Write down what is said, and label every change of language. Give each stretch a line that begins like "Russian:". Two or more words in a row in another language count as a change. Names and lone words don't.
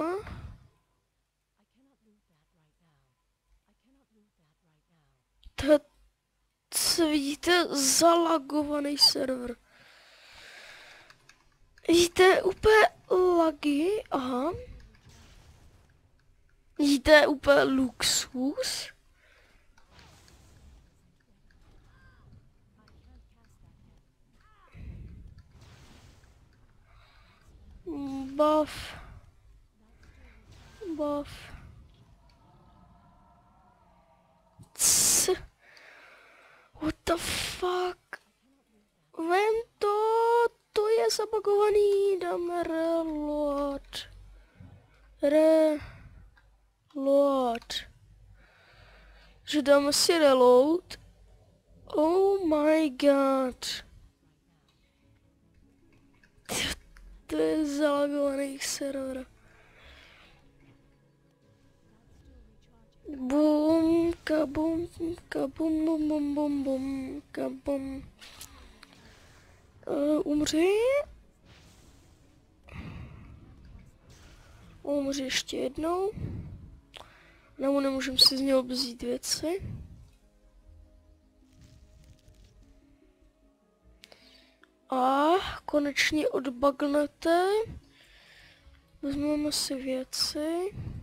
Czech: Co vidíte, zalagovaný server. Vidíte úplně lagy, aha. Vidíte úplně luxus. Buff.
English: What the fuck?
Czech: Vem to je zabagovaný, dáme reload. Že dáme si reload.
English: Oh my god.
Czech: To je zalagovaný server. Bum, kabum, kabum, bum, bum, bum, bum, kabum. Umři. Umři ještě jednou. Nebo nemůžeme si z něho vzít věci. A konečně odbagnete. Vezmeme si věci.